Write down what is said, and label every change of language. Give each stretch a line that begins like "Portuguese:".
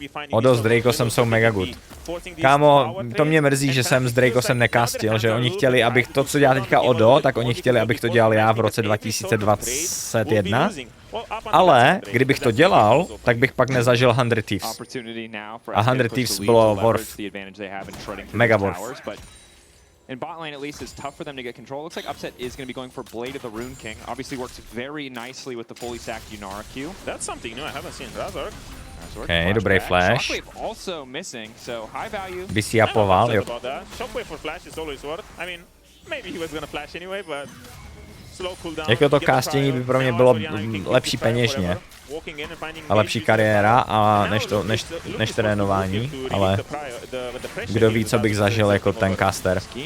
Czech: Odo s Drakosem jsou
English: mega good.
Czech: Kámo, to mě mrzí, že jsem s Drakosem nekastil, že oni chtěli, abych to, co dělá teďka Odo, tak oni chtěli, abych to dělal já v roce 2021. Ale kdybych to dělal, tak bych pak nezažil 100 Thieves. A 100 Thieves bylo worth.
English: Mega worth. In bot lane, at least, it's tough for them to get control. Looks like Upset is going to be going for Blade of the Rune King. Obviously works very nicely with the fully sacked Yunara Q. That's something new I haven't seen. Razork.
Czech: Okay, dobrý flash.
English: Shockwave also missing, so high value.
Czech: By si japoval, jo.
English: Shockwave for flash is always worth. I mean, maybe he was going to flash anyway, but slow cooldown.
Czech: Jako to castingi by pro mě bylo lepší peněžně. a lepší kariéra a než trénování, ale kdo ví, co bych zažil jako ten caster.